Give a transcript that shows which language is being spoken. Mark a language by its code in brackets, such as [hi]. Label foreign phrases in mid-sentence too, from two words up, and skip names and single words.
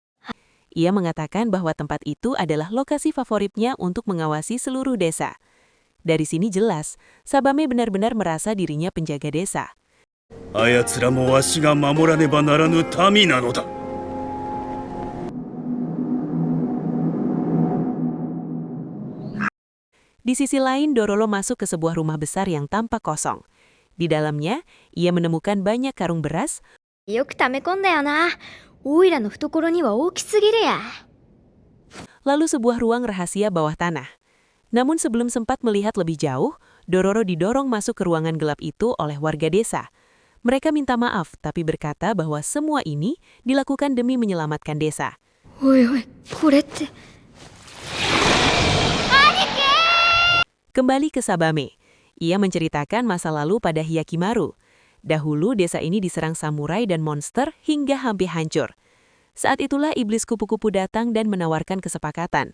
[id] Ia mengatakan bahwa tempat itu adalah lokasi favoritnya untuk mengawasi seluruh desa. Dari sini jelas, Sabame benar-benar merasa dirinya penjaga desa. [ja] あやつらもわしが守らねばならぬ民なのだ。 [id] Di sisi lain, Dororo masuk ke sebuah rumah besar yang tampak kosong. Di dalamnya, ia menemukan banyak karung beras, [ja] よく溜め込んだよな。オイラの懐には大きすぎるや。 [id] lalu sebuah ruang rahasia bawah tanah. Namun sebelum sempat melihat lebih jauh, Dororo didorong masuk ke ruangan gelap itu oleh warga desa. Mereka minta maaf, tapi berkata bahwa semua ini dilakukan demi menyelamatkan desa. [ja] おいおい、これって。 [id] Kembali ke Sabame. Ia menceritakan masa lalu pada Hyakimaru. Dahulu desa ini diserang samurai dan monster hingga hampir hancur. Saat itulah iblis kupu-kupu datang dan menawarkan kesepakatan.